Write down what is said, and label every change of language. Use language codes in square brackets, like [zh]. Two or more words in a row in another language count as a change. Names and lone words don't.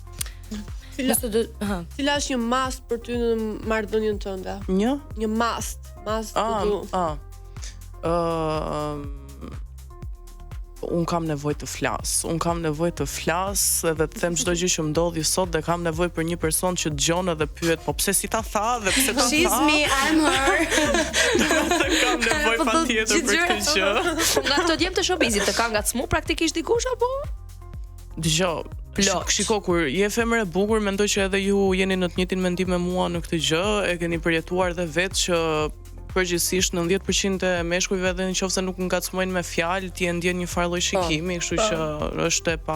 [sq] Cila është një must për ty në marrëdhënien tënde? Një must të du. Unë kam nevojë të flas, edhe të them çdo gjë që më ndodhi sot dhe kam nevojë për një person që dëgjon edhe pyet, po pse si ta tha dhe pse ta tha. [en] She's me, I'm her. [sq] Kam nevojë patjetër për këtë gjë. Nga këto djem të showbizit të ka ngacmu praktikisht dikush apo? Dgjoj, shiko, kur je femër e bukur, mendoj që edhe ju jeni në të njëjtin mendim me mua në këtë gjë, e keni përjetuar dhe vetë që përgjithsisht 90% e meshkujve edhe nëse nuk ngacmojnë me fjalë, ti e ndjen një farë lloj shikimi, kështu që është e pa.